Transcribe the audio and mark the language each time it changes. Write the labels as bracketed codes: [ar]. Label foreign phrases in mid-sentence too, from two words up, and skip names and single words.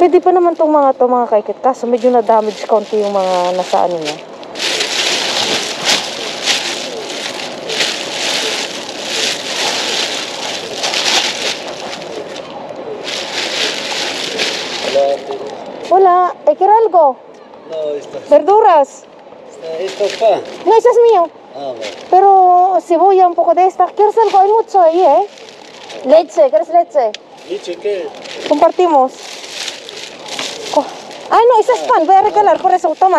[tl] Pwede pa naman tong mga kaikit. Kaso medyo na-damage konti yung mga nasa ano niya. Wala. [es] ¿Quiere algo? No, esto Verduras. pa. No, ese es mío. Ah, bueno. Pero cebolla, un poco de esta. ¿Quieres algo? Hay mucho ahí, ¿eh? Leche. ¿Quieres leche? ¿Leche qué? Compartimos. Ay, no, ese es pan. Voy a regalar. Por eso, toma.